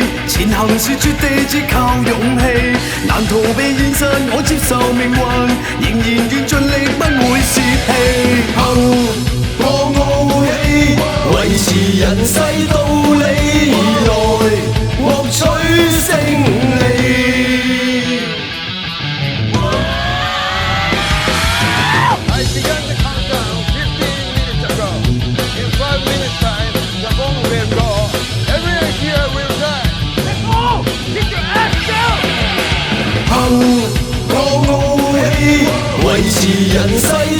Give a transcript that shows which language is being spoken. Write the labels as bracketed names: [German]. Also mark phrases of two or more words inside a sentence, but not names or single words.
[Cantonese] 前行是絕地，只靠勇氣。難逃避現實，我接受命運，仍然願盡力，不會泄氣。憑我傲氣，維持人世道理，來獲取勝利。 [English] I began the countdown 15 minutes ago. In 5 minutes time, the bomb will go. Everyone here will die. Let's go! Get your ass down! [Cantonese] 憑我傲氣，維持人世